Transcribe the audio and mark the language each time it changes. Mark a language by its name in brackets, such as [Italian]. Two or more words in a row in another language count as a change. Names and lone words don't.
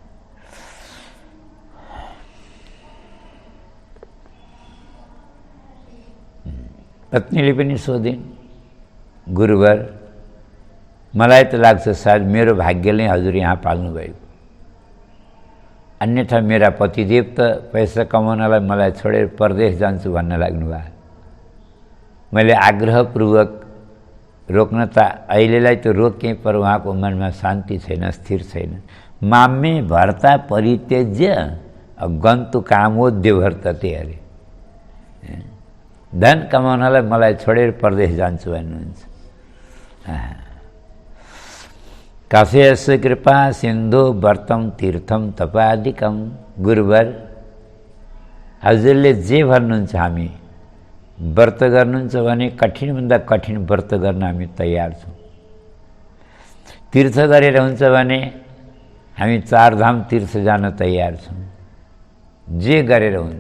[Nepali] पत्नीले पनि सोधिन्, गुरुवर मलाई त लाग्छ सायद मेरो भाग्यले हजुर यहाँ पाल्नुभएको, अन्यथा मेरा पतिदेव त पैसा कमाउनलाई मलाई छोडेर परदेश जान्छु भन्न लाग्नुभयो। मैले आग्रहपूर्वक रोक्न त अहिलेलाई त रोकेँ, पर उहाँको मनमा शान्ति छैन, स्थिर छैन। [Sanskrit] माम्मे भर्ता परित्यज्य गन्तु कामोद्य भर्तते अरे, [Nepali] धन कमाउनलाई मलाई छोडेर परदेश जान्छु भन्नुहुन्छ। [Sanskrit] काफेस्य कृपा सिन्धु व्रतम तीर्थम तपादिकम। [Nepali] गुरुवर हजुरले जे भन्नुहुन्छ हामी व्रत गर्नुहुन्छ भने कठिनभन्दा कठिन व्रत गर्न हामी तयार छौँ। तीर्थ गरेर हुन्छ भने हामी चारधाम तीर्थ जान तयार छौँ, जे गरेर हुन्छ।